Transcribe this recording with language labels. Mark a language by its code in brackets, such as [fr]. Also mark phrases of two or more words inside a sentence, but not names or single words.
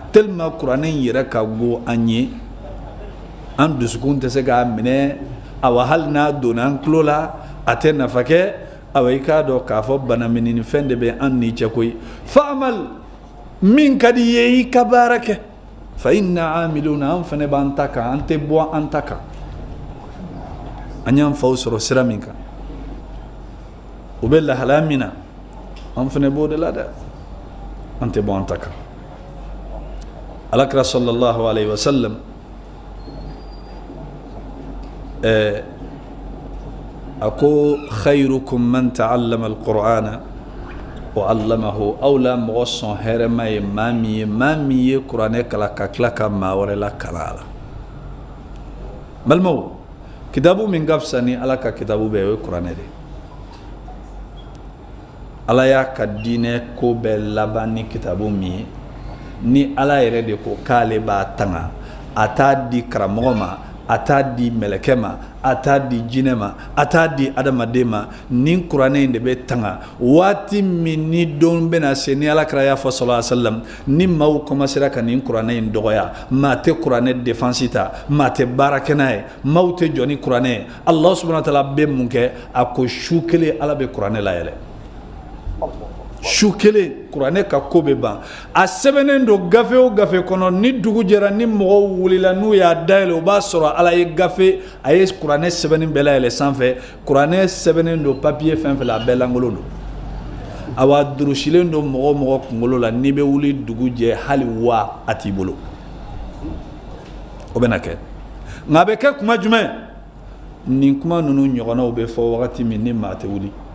[bm] tellement kuranen yɛrɛ ka go an ye an dusukun tɛ se k'a minɛ awa hali n'a donna an tulo la a tɛ nafa kɛ awa i k'a dɔn k'a fɔ bana minini fɛn de bɛ an ni cɛ koyi fa'amal min ka di ye i ka baara kɛ [ar] فإنا عاملون [bm] an fɛnɛ b'an ta kan an tɛ bɔ an ta kan an y'an faw sɔrɔ sira min kan u bɛ lahalaya min na an fɛnɛ b'o de la dɛ an tɛ bɔ an ta kan alakira [ar] صلى الله عليه وسلم [bm] a ko [ar] خيركم من تعلم القرآن وعلمه [bm] aw la mɔgɔ sɔn hɛrɛma ye maa min ye kuranɛ kala ka tila ka maa wɛrɛ la kalan a la balimaw kitabu min ka fisa ni ala ka kitabu bɛɛ o ye kuranɛ de ala y'a ka diinɛ ko bɛɛ laban ni kitabu min ye ni ala yɛrɛ de ko k'ale b'a tanga a t'a di karamɔgɔ ma a t'a di mɛlɛkɛ ma a t'a di jinɛ ma a t'a di adamaden ma nin kuranɛ in de bɛ tanga waati min ni don bɛna se ni alakira y'a fɔ [ar] صلى الله عليه وسلم [bm] ni maaw commencera ka nin kuranɛ in dɔgɔya maa tɛ kuranɛ défense ta maa tɛ baara kɛ n'a ye maaw tɛ jɔ ni kuranɛ ye [ar] الله سبحانه وتعالى [bm] bɛ mun kɛ a ko su kelen ala bɛ kuranɛ layɛlɛ su kelen kuranɛ ka ko bɛ ban a sɛbɛnnen don gafe o gafe kɔnɔ ni dugu jɛra ni mɔgɔw wulila n'u y'a dayɛlɛ o b'a sɔrɔ ala ye gafe a ye kuranɛ sɛbɛnnen bɛɛ layɛlɛ sanfɛ kuranɛ sɛbɛnnen don papiye fɛn fɛn la a bɛɛ lankolon don a wa durusilen don mɔgɔ o mɔgɔ kunkolo la n'i bɛ wuli dugu jɛ hali wa a t'i bolo o bɛ na kɛ nka a bɛ kɛ kuma jumɛn nin kuma ninnu ɲɔgɔnnaw bɛ fɔ wagati min ni maa tɛ wuli